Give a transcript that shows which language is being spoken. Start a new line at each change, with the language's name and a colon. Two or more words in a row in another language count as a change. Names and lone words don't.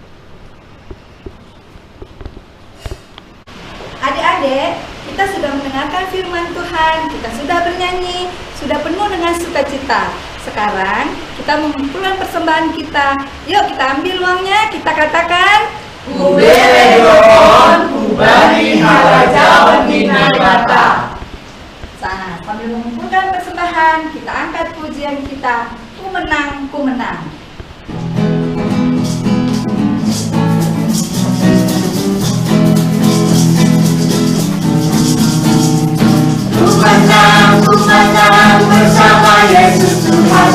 Indonesian: Adik-adik, kita sudah mendengarkan firman Tuhan, kita sudah bernyanyi, sudah penuh dengan sukacita. Sekarang kita mengumpulkan persembahan kita. Yuk kita ambil uangnya, kita katakan
Batak Simalungun: Kubere doon, kubani halajawan minagata.
Indonesian: Nah, sambil mengumpulkan persembahan, kita angkat pujian kita. Ku menang, ku menang. Ku menang bersama Yesus Tuhan.